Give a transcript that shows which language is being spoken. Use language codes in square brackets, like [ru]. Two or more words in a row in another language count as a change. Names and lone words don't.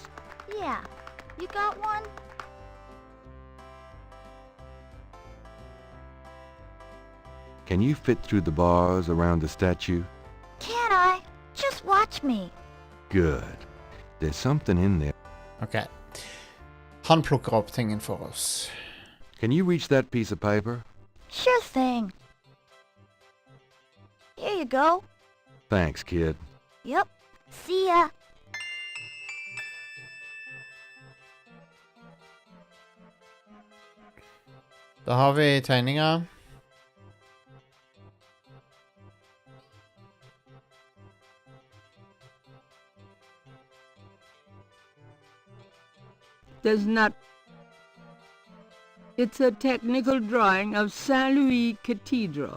[en] Yeah, you got one? Can you fit through the bars around the statue? Can I? Just watch me. Good. There's something in there. Ok. [no] Han plukker opp tingen for oss. [en] Can you reach that piece of paper? Sure thing. Here you go. Thanks, kid. Yep. See ya. [no] Da har vi tegninga. [en] Does not... It's a technical drawing of Saint Louis Cathedral.